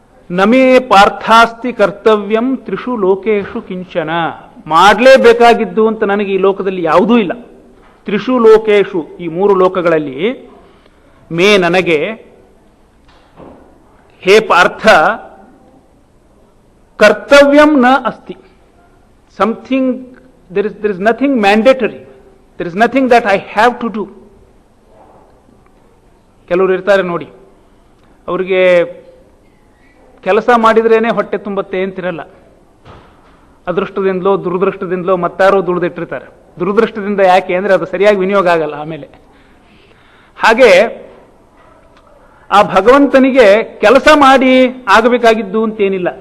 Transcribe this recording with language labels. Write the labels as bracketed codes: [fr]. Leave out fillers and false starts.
[sa] ನಮೇ ಪಾರ್ಥಾಸ್ತಿ ಕರ್ತವ್ಯಂ ತ್ರಿಷು ಲೋಕೇಶು ಕಿಂಚನ. [kn] ಮಾಡಲೇಬೇಕಾಗಿದ್ದು ಅಂತ ನನಗೆ ಈ ಲೋಕದಲ್ಲಿ ಯಾವುದೂ ಇಲ್ಲ. ತ್ರಿಷು ಲೋಕೇಶು, ಈ 3 ಲೋಕಗಳಲ್ಲಿ ಮೇ ನನಗೆ, ಹೇ ಪಾರ್ಥ, [sa] ಕರ್ತವ್ಯಂ ನ ಅಸ್ತಿ. [en] Something, there is nothing mandatory, there is nothing that I have to do. [kn] ಕೆಲವರು ಇರ್ತಾರೆ ನೋಡಿ, ಅವರಿಗೆ ಕೆಲಸ ಮಾಡಿದ್ರೇನೆ ಹೊಟ್ಟೆ ತುಂಬತ್ತೆ ಅಂತಿರಲ್ಲ. ಅದೃಷ್ಟದಿಂದಲೋ ದುರದೃಷ್ಟದಿಂದಲೋ ಮತ್ತಾರೋ ದುಡಿದಿಟ್ಟಿರ್ತಾರೆ. ದುರದೃಷ್ಟದಿಂದ ಯಾಕೆ ಅಂದರೆ ಅದು ಸರಿಯಾಗಿ ವಿನಿಯೋಗ ಆಗಲ್ಲ ಆಮೇಲೆ. ಹಾಗೆ ಆ ಭಗವಂತನಿಗೆ ಕೆಲಸ ಮಾಡಿ ಆಗಬೇಕಾಗಿದ್ದು ಅಂತೇನಿಲ್ಲ.